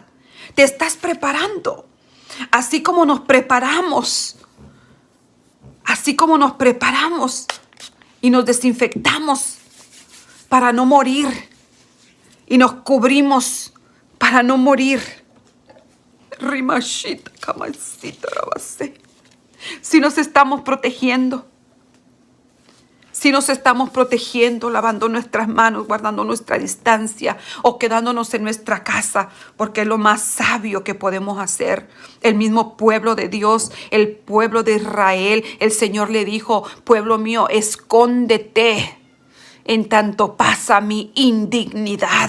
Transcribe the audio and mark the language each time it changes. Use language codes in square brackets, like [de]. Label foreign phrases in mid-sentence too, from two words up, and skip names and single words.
[es] Te estás preparando. Así como nos preparamos y nos desinfectamos para no morir y nos cubrimos para no morir. Rimashita kamasita rabase. Si nos estamos protegiendo, lavando nuestras manos, guardando nuestra distancia o quedándonos en nuestra casa, porque es lo más sabio que podemos hacer. El mismo pueblo de Dios, el pueblo de Israel, el Señor le dijo: pueblo mío, escóndete en tanto pasa mi indignidad.